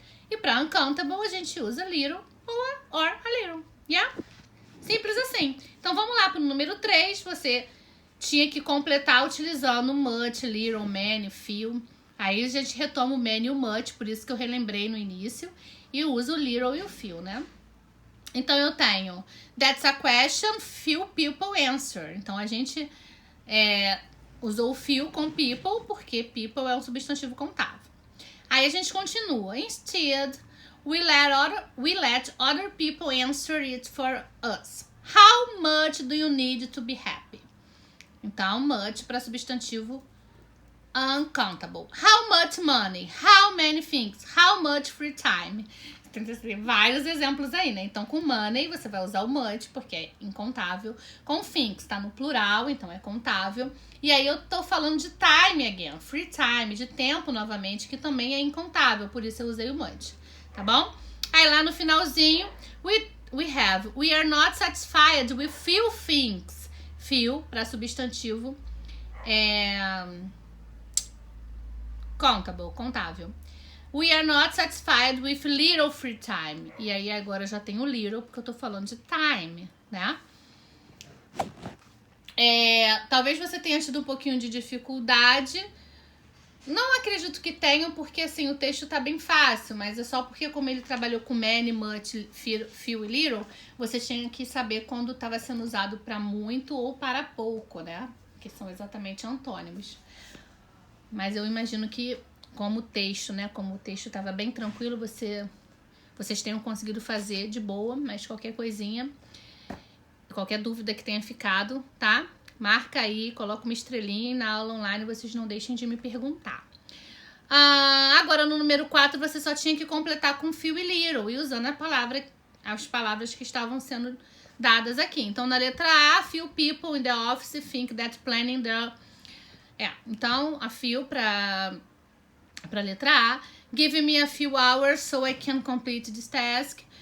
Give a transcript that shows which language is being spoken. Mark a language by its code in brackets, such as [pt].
[pt] E para uncountable, a gente usa little or a little. Yeah? Simples assim. Então, vamos lá para o número 3, você tinha que completar utilizando much, little, many, few. Aí a gente retoma o many e o much, por isso que eu relembrei no início. E uso o little e o few, né? Então, eu tenho [en] that's a question, few people answer. [pt] Então, a gente usou o few com people, porque people é um substantivo contável. Aí, a gente continua. [en] Instead, we let other people answer it for us. How much do you need to be happy? [pt] Então, much para substantivo uncountable. [en] How much money? How many things? How much free time? [pt] Tem vários exemplos aí, né? Então, com money, você vai usar o much, porque é incontável. Com things, tá no plural, então é contável. E aí, eu tô falando de [en] time again. [pt] Free time, de tempo, novamente, que também é incontável. Por isso, eu usei o much. Tá bom? Aí, lá no finalzinho, [en] we are not satisfied with few things. [pt] Few, para substantivo, countable, contável. [en] We are not satisfied with little free time. [pt] E aí, agora eu já tenho little, porque eu tô falando de time, né? Talvez você tenha tido um pouquinho de dificuldade. Não acredito que tenham, porque assim, o texto tá bem fácil, mas é só porque como ele trabalhou com many, much, few e little, você tinha que saber quando estava sendo usado para muito ou para pouco, né? Que são exatamente antônimos. Mas eu imagino que como o texto, né? Como o texto estava bem tranquilo, vocês tenham conseguido fazer de boa, mas qualquer coisinha, qualquer dúvida que tenha ficado, tá? Marca aí, coloca uma estrelinha e na aula online vocês não deixem de me perguntar. Agora, no número 4, você só tinha que completar com few e little e usando as palavras que estavam sendo dadas aqui. Então, na letra A, [en] few people in the office think that planning the... [pt] Então, a few para letra A. [en] Give me a few hours so I can complete this task.